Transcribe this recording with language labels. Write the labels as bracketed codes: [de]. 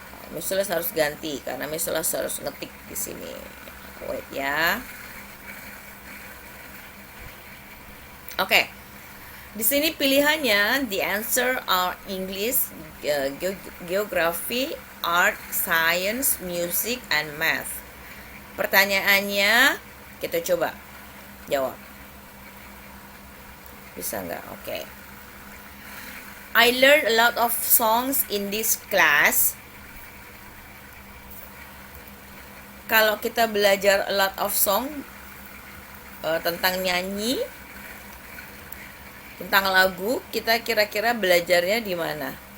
[id] Miss Sulas harus ganti karena Miss Sulas harus ngetik di sini. Wait ya. Oke. Di sini pilihannya [en] the answer are English, geography, art, science, music, and math. [id] Pertanyaannya kita coba jawab. Bisa nggak? Oke. [en] I learned a lot of songs in this class. [id] Kalau kita belajar [en] a lot of song [id] tentang nyanyi, tentang lagu, kita kira-kira belajarnya di mana?